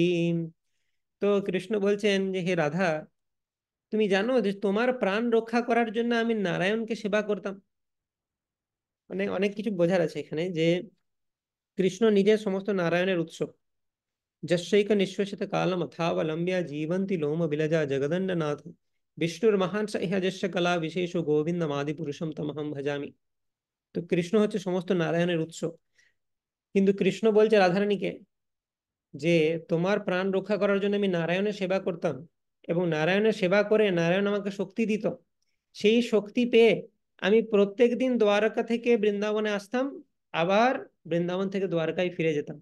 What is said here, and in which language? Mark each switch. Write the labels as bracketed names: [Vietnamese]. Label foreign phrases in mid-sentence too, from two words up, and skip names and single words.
[Bangla] তো কৃষ্ণ বলছেন যে হে রাধা, তুমি জানো যে তোমার প্রাণ রক্ষা করার জন্য আমি নারায়ণকে সেবা করতাম। মানে অনেক কিছু বোঝার আছে এখানে, যে কৃষ্ণ নিজের সমস্ত নারায়ণের উৎস। [Sanskrit] যশৈক নিঃশ্বসিত কালম অথাবলম্ব্য জীবন্তি লোম বিলজা জগদণ্ডনাথ, বিষ্ণুর মহান ইহ যশ কলা বিশেষ গোবিন্দমাদি পুরুষম তমহম ভজামি। [Bangla] তো কৃষ্ণ হচ্ছে সমস্ত নারায়ণের উৎস। কিন্তু কৃষ্ণ বলছে রাধারানীকে যে তোমার প্রাণ রক্ষা করার জন্য আমি নারায়ণের সেবা করতাম, এবং নারায়ণের সেবা করে নারায়ণ আমাকে শক্তি দিত। সেই শক্তি পেয়ে আমি প্রত্যেক দিন দ্বারকা থেকে বৃন্দাবনে আসতাম, আবার বৃন্দাবন থেকে দ্বারকায় ফিরে যেতাম।